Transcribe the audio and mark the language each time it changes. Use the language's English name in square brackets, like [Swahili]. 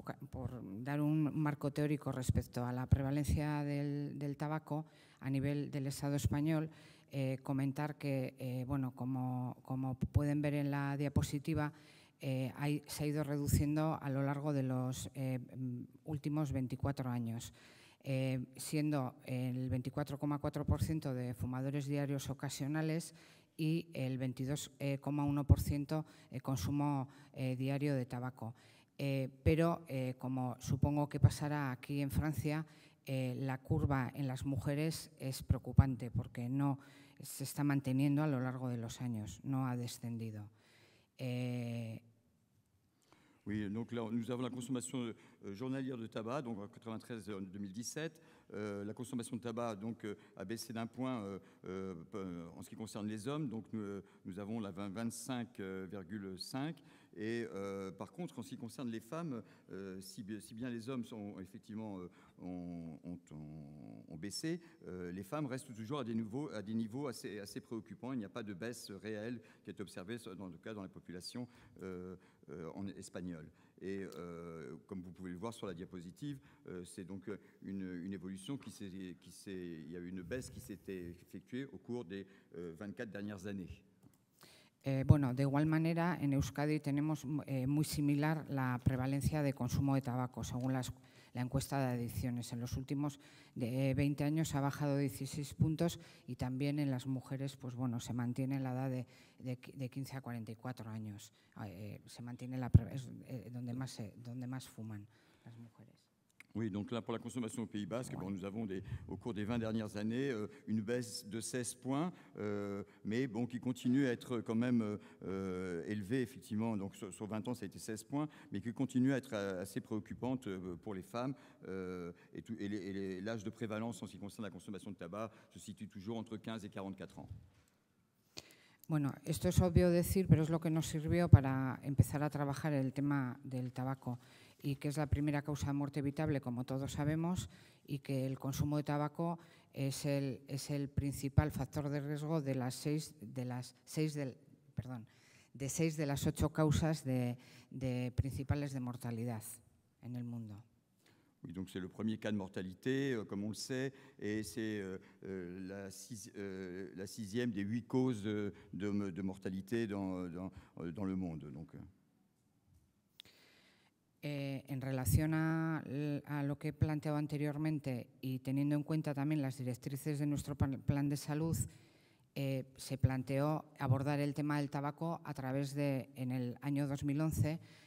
[Spanish] Por dar un marco teórico respecto a la prevalencia del tabaco a nivel del Estado español, comentar que, bueno, como pueden ver en la diapositiva, se ha ido reduciendo a lo largo de los últimos 24 años, siendo el 24,4% de fumadores diarios ocasionales y el 22,1% consumo diario de tabaco. Pero, como supongo que pasará aquí en Francia, la curva en las mujeres es preocupante porque no se está manteniendo a lo largo de los años, no ha descendido. [French] Oui, donc là, nous avons la consommation journalière de tabac, donc en 93 en 2017. La consommation de tabac donc, a baissé d'un point en ce qui concerne les hommes. Donc nous avons la 25,5 Et par contre, en ce qui concerne les femmes, si bien les hommes sont effectivement ont baissé, les femmes restent toujours à des niveaux assez préoccupants. Il n'y a pas de baisse réelle qui est observée dans la population espagnole. Et comme vous pouvez le voir sur la diapositive, c'est donc une évolution il y a eu une baisse qui s'était effectuée au cours des 24 dernières années. [Spanish] Bueno, de igual manera, en Euskadi tenemos muy similar la prevalencia de consumo de tabaco, según la encuesta de adicciones. En los últimos 20 años ha bajado 16 puntos y también en las mujeres, pues bueno, se mantiene la edad de 15 a 44 años. Se mantiene donde más fuman las mujeres. [French] Oui, donc là, pour la consommation au Pays Basque, bon, nous avons au cours des 20 dernières années une baisse de 16 points, mais bon, qui continue à être quand même élevée, effectivement. Donc sur 20 ans, ça a été 16 points, mais qui continue à être assez préoccupante pour les femmes. Et l'âge de prévalence en ce qui concerne la consommation de tabac se situe toujours entre 15 et 44 ans. [Spanish] Bueno, esto es obvio decir, pero es lo que nos sirvió para empezar a trabajar el tema del tabaco, y que es la primera causa de muerte evitable, como todos sabemos, y que el consumo de tabaco es el principal factor de riesgo de seis de las 8 causas principales de mortalidad en el mundo. [French] Oui, donc c'est le premier cas de mortalité, comme on le sait, et c'est la sixième des 8 causes de mortalité dans le monde. Donc. [Spanish] En relación a lo que he planteado anteriormente y teniendo en cuenta también las directrices de nuestro plan de salud, se planteó abordar el tema del tabaco a través en el año 2011,